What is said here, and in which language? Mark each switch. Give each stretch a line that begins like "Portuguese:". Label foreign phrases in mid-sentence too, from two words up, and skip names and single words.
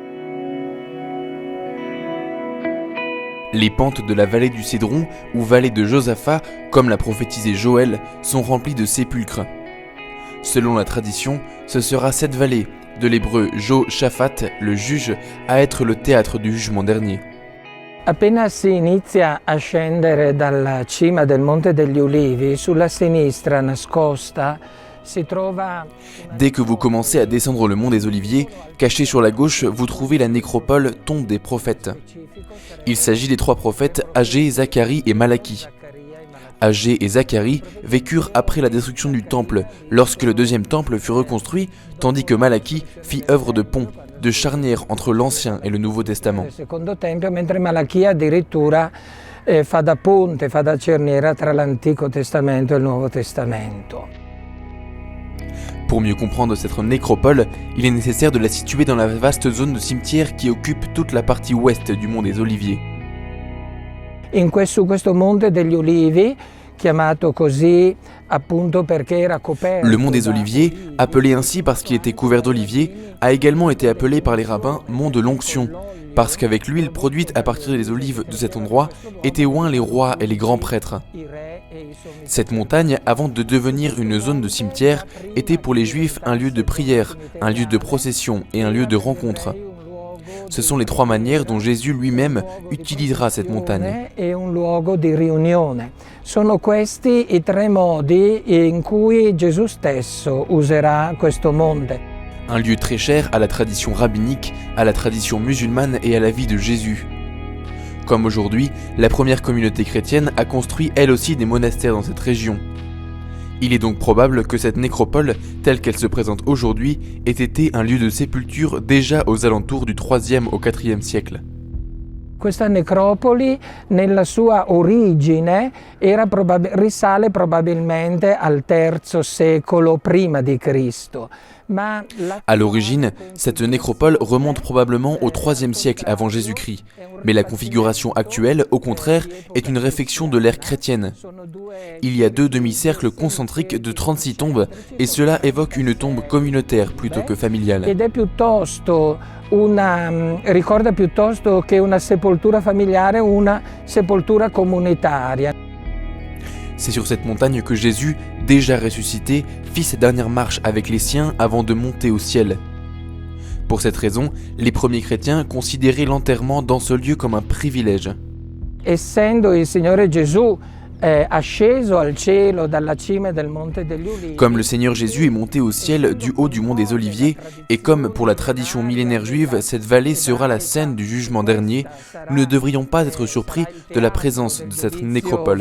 French: Les pentes de la vallée du Cédron, ou vallée de Josaphat, comme l'a prophétisé Joël, sont remplies de sépulcres. Selon la tradition, ce sera cette vallée, de l'hébreu Jo-Shaphat, le juge, à être le théâtre du jugement dernier.
Italian: Appena si inizia a scendere dalla cima del Monte degli Ulivi, sulla sinistra nascosta, si trova...
French: Dès que vous commencez à descendre le mont des Oliviers, caché sur la gauche, vous trouvez la nécropole tombe des prophètes. Il s'agit des trois prophètes Agé, Zacharie et Malachie. Agé et Zacharie vécurent après la destruction du temple, lorsque le deuxième temple fut reconstruit, tandis que Malachie fit œuvre de pont, de charnière entre l'Ancien et le Nouveau Testament.
Italian: Secondo tempio, mentre Malachia addirittura fa da ponte, fa da cerniera tra l'Antico Testamento e il Nuovo Testamento.
French: Pour mieux comprendre cette nécropole, il est nécessaire de la situer dans la vaste zone de cimetière qui occupe toute la partie ouest du mont des Oliviers.
Italian: Su questo Monte degli Ulivi, chiamato così appunto perché era coperto.
French: Le mont des Oliviers, appelé ainsi parce qu'il était couvert d'oliviers, a également été appelé par les rabbins mont de l'onction, parce qu'avec l'huile produite à partir des olives de cet endroit étaient oints les rois et les grands prêtres. Cette montagne, avant de devenir une zone de cimetière, était pour les Juifs un lieu de prière, un lieu de procession et un lieu de rencontre. Ce sont les trois manières dont Jésus lui-même utilisera cette montagne.
Italian: Sono questi i tre modi in cui Gesù stesso userà questo monte.
French: Un lieu très cher à la tradition rabbinique, à la tradition musulmane et à la vie de Jésus. Comme aujourd'hui, la première communauté chrétienne a construit elle aussi des monastères dans cette région. Il est donc probable que cette nécropole, telle qu'elle se présente aujourd'hui, ait été un lieu de sépulture déjà aux alentours du 3e au 4e siècle.
Italian: Questa necropoli, nella sua origine, risale probabilmente al III secolo prima di Cristo.
French: À l'origine, cette nécropole remonte probablement au IIIe siècle avant Jésus-Christ, mais la configuration actuelle, au contraire, est une réflexion de l'ère chrétienne. Il y a deux demi-cercles concentriques de 36 tombes, et cela évoque une tombe communautaire plutôt que familiale.
Italian: Ricorda piuttosto che una sepoltura familiare, una sepoltura comunitaria.
French: C'est sur cette montagne que Jésus, déjà ressuscité, fit ses dernières marches avec les siens avant de monter au ciel. Pour cette raison, les premiers chrétiens considéraient l'enterrement dans ce lieu comme un privilège.
Italian: Essendo il Signore Gesù asceso al cielo dalla cima del Monte degli Ulivi.
French: Comme le Seigneur Jésus est monté au ciel du haut du mont des Oliviers, et comme pour la tradition millénaire juive, cette vallée sera la scène du jugement dernier, nous ne devrions pas être surpris de la présence de cette nécropole.